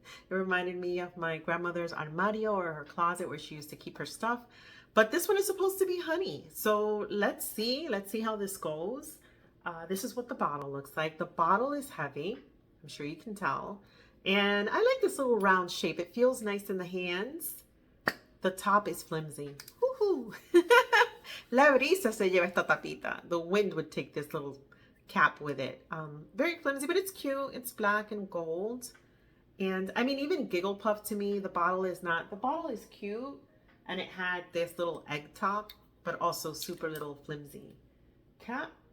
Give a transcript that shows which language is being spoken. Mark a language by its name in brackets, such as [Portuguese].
[English] It reminded me of my grandmother's armario, or her closet where she used to keep her stuff. But this one is supposed to be honey. So let's see how this goes. This is what the bottle looks like. The bottle is heavy. I'm sure you can tell. And I like this little round shape. It feels nice in the hands. The top is flimsy. Woohoo! [Spanish] La brisa se lleva esta tapita. [English] The wind would take this little cap with it. Very flimsy, but it's cute. It's black and gold. And I mean, even Giggle Puff, to me, the bottle is cute. And it had this little egg top, but also super little flimsy cap.